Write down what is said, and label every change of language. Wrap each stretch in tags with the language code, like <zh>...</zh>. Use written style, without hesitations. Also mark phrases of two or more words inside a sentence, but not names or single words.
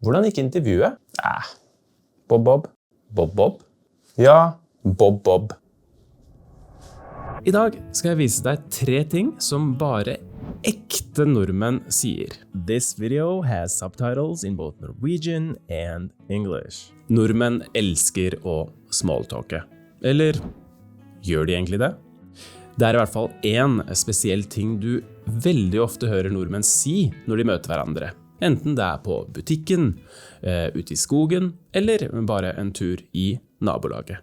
<no>Hvordan gikk intervjuet? Bob. Bob. Ja, Bob. I dag skal jeg vise deg 3 ting som bare ekte nordmenn sier.</no> <en>This video has subtitles in both Norwegian and English.</en> <no>Nordmenn elsker å smalltalke. Eller gjør de egentlig det? Det er i hvert fall en spesiell ting du veldig ofte hører nordmenn si når de møter hverandre. Enten det er på butikken, ute i skogen, eller bare en tur i nabolaget.</no>